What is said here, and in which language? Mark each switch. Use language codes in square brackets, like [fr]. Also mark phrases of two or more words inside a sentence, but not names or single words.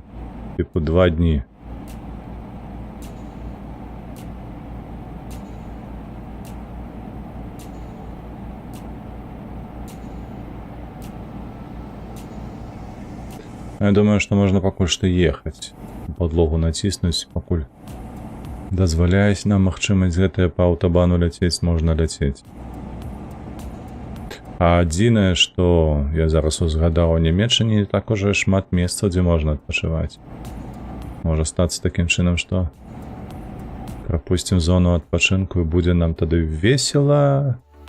[be] Типа 2 дні. [ru] Я думаю, что можно покуль что ехать. [be] Подлогу націснуць, пакуль дазваляюць нам магчымасць гэтае па аўтабану ляцець, можна ляцець. А адзінае, што я зараз узгадаў, у Нямецчыне не так уже шмат месцаў, дзе можна адпачываць. Можа стацца такім чынам, што прапусцім зону адпачынку і будзе нам тады весела.